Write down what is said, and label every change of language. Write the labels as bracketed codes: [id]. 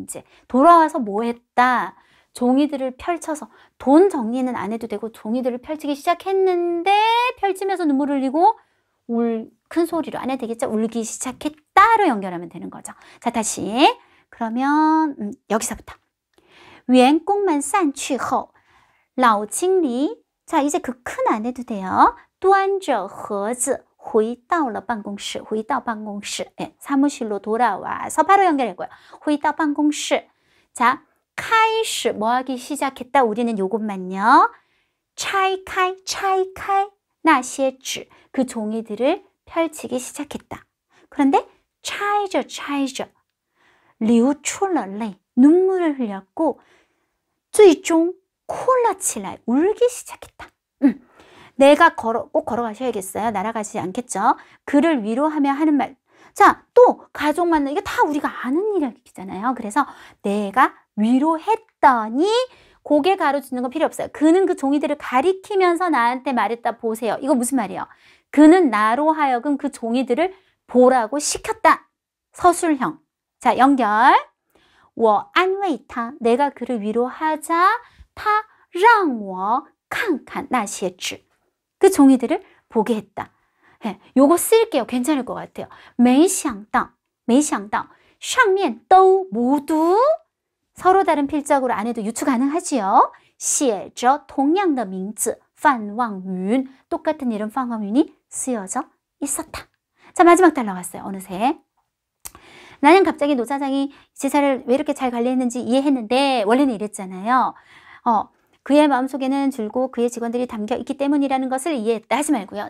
[ko] 이제 돌아와서 뭐 했다. 종이들을 펼쳐서 돈 정리는 안 해도 되고 종이들을 펼치기 시작했는데 펼치면서 눈물을 흘리고 큰 소리로 안 해도 되겠죠. 울기 시작했다로 연결하면 되는 거죠. 자, 다시 그러면 여기서부터 [zh] 员工们散去后老经理 [ko] 자, 이제 그 큰 안 해도 돼요. [zh] 端着盒子回到了办公室 回到办公室 [ko] 사무실로 돌아와서 바로 연결했고요. [zh] 回到办公室 [ko] 자, 开始 뭐 하기 시작했다. 우리는 요것만요. [zh] 拆开 那些纸 [ko] 그 종이들을 펼치기 시작했다. 그런데 [zh] 拆着 流出了泪 [ko] 눈물을 흘렸고 [zh] 最终哭了起来 [ko] 울기 시작했다. 내가 꼭 걸어가셔야겠어요. 날아가지 않겠죠. 그를 위로하며 하는 말. 자, 또 가족 만나 이게 다 우리가 아는 이야기잖아요. 그래서 내가 위로했더니 고개 가로주는 거 필요 없어요. 그는 그 종이들을 가리키면서 나한테 말했다. 보세요. 이거 무슨 말이에요? 그는 나로 하여금 그 종이들을 보라고 시켰다. 서술형. 자, 연결. [zh] 我安慰他. [ko] 내가 그를 위로하자. [zh] 他让我看看那些纸. [ko] 그 종이들을 보게 했다. 예, 요거 쓸게요. 괜찮을 것 같아요. [zh] 没想到上面都 [ko] 모두 서로 다른 필적으로 안 해도 유추 가능하지요. [zh] 写着同样的名字范望云. [ko] 똑같은 이름范望云이 쓰여져 있었다. 자, 마지막 달 나왔어요. 어느새. 나는 갑자기 노 사장이 지사를 왜 이렇게 잘 관리했는지 이해했는데 원래는 이랬잖아요. 그의 마음속에는 줄곧 그의 직원들이 담겨 있기 때문이라는 것을 이해했다 하지 말고요.